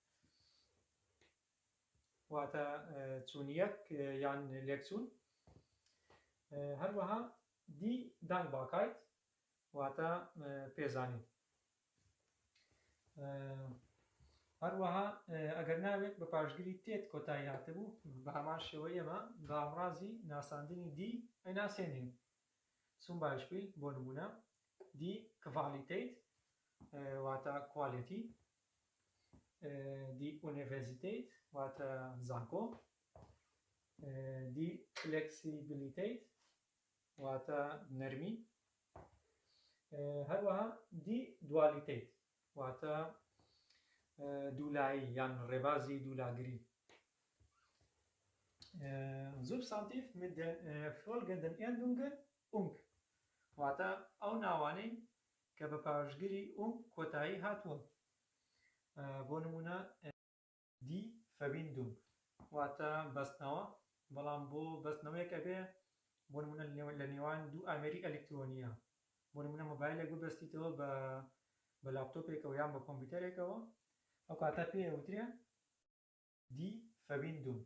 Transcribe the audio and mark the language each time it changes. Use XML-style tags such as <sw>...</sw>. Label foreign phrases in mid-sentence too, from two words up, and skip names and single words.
<ckb>واتە چوونیەک یان لێکچوون هەروەها</ckb> <de>die Dankbarkeit</de> <ckb>واتە پێزانی هەروەها ئەگەر ناوێت بە پاشگیری تێت کۆتایی هاتبوو بە هەمان شێوە ئێمە بە ئامڕازی ناساندنی دی ئەیناسێنین</ckb> <de>zum Beispiel</de> <ckb>بۆ نمونە</ckb> <de>die Qualität</de> <ckb>واتە quality</ckb> <de>die Universität</de> <ckb>واتە زانکۆ</ckb> <de>die Flexibilität</de> <ckb>واتە نەرمی هەروەها</ckb> <de>die Dualität</de> <ckb>واتە دوولایی یان ڕێبازی دوولاگری</ckb> <de>Substantiv mit den folgenden Endungen ung</de> <ckb>واتە ئەو ناوانەی کە بە پاشگیری ئوم کۆتایی هاتووە. بۆ نمونە</ckb> <de>die Verbindung</de> <ckb>واتە بەستنەوە، بەڵام بۆ بەستنەوەیەک ئەبێ بۆ نمونە لە نێوان دوو ئامێری ئەلکترۆنیە، بۆ نمونە مۆبایلێک ببەستیتەوە بە لاپتۆپێکەوە یان بە کۆمپیوتەرێکەوە، ئەو کاتە پێوترێ</ckb> <de>die Verbindung.</de>